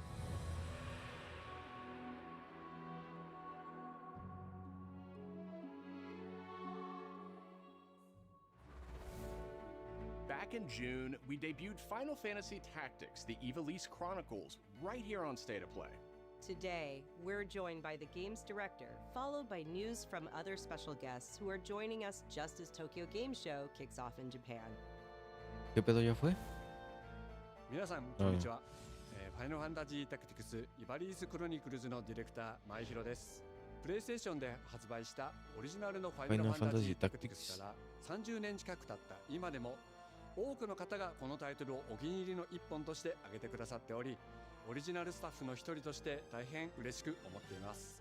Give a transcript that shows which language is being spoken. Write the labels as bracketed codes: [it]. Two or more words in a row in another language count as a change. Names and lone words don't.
[en] Back in June, we debuted Final Fantasy Tactics, the Ivalice Chronicles, right here on State of Play. Today, we're joined by the game's director, followed by news from other special guests who are joining us just as Tokyo Game Show kicks off in Japan. [es] ¿Qué pedo ya fue? [ja] 皆さんこんにちは。ファイナルファンタジータクティクスイバリーズクロニクルズのディレクター前広です。プレイステーションで発売したオリジナルのファイナルファンタジータクティクスから30年近く経った今でも多くの方がこのタイトルをお気に入りの一本として挙げてくださっており、オリジナルスタッフの一人として大変嬉しく思っています。